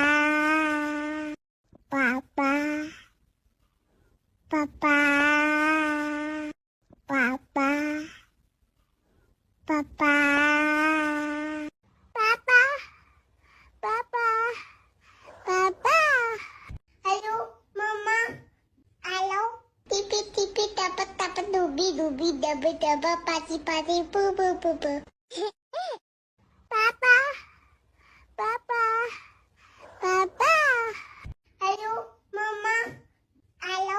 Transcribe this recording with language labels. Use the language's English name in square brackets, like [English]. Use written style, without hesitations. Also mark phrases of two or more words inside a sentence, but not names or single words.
[Indonesian] Papa. Papa. Papa. Papa. Papa. Papa. Papa. Halo, Mama. Halo. Tipi dapat dubi dapat pati pu. Papa. Papa. Papa. Halo, Mama. Halo.